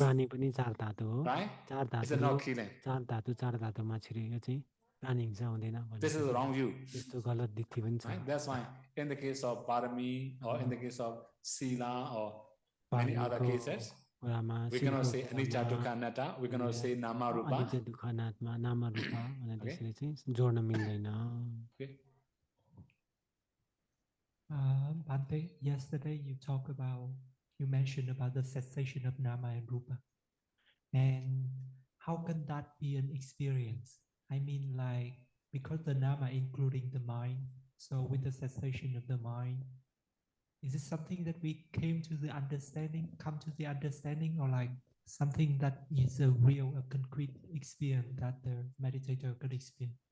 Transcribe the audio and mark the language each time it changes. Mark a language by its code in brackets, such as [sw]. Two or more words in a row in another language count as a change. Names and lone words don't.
[en] Right? It's not killing. This is the wrong view. Right? That's why in the case of parami or in the case of sila or many other cases, we cannot say [pi] anicca, dukkha, anatta. [en] We cannot say [pi] nama, rupa. [en] Okay. Bhante, yesterday you mentioned about the cessation of nama and rupa. And how can that be an experience? I mean, like, because the nama including the mind, so with the cessation of the mind, is it something that we come to the understanding, or like something that is a real, a concrete experience that the meditator could experience?